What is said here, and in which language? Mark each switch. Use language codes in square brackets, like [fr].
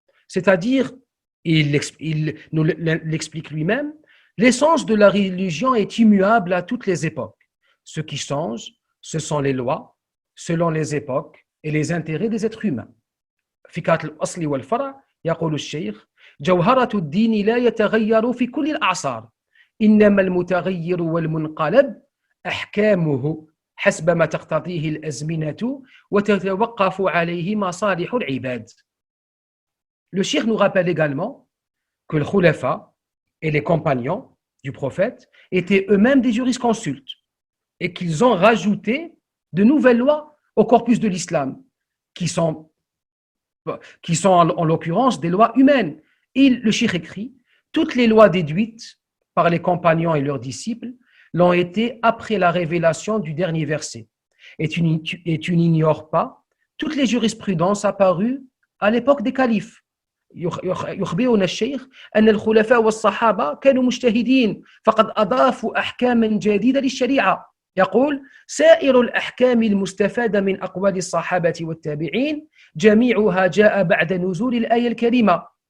[fr] C'est-à-dire, il nous l'explique lui-même, l'essence de la religion est immuable à toutes les époques. Ce qui change, ce sont les lois, selon les époques et les intérêts des êtres humains. [ar] فكرة الأصل والفرع يقول الشيخ جوهرة الدين لا يتغير في كل الأعصار إنما المتغير والمنقلب أحكامه حسب ما تقتضيه الأزمنة وتتوقف عليه مصالح العباد. [fr] Le Cheikh nous rappelle également que le khulafa et les compagnons du prophète étaient eux-mêmes des jurisconsultes et qu'ils ont rajouté de nouvelles lois au corpus de l'islam qui sont en l'occurrence des lois humaines. Et le Cheikh écrit, toutes les lois déduites par les compagnons et leurs disciples l'ont été après la révélation du dernier verset. Et tu n'ignores pas toutes les jurisprudences apparues à l'époque des califes. [ar] يخبرنا الشيخ أن الخلفاء والصحابة كانوا مجتهدين فقد أضافوا أحكاما جديدة للشريعة. يقول سائر الأحكام المستفادة من أقوال الصحابة والتابعين جميعها جاء بعد نزول الآية الكريمة.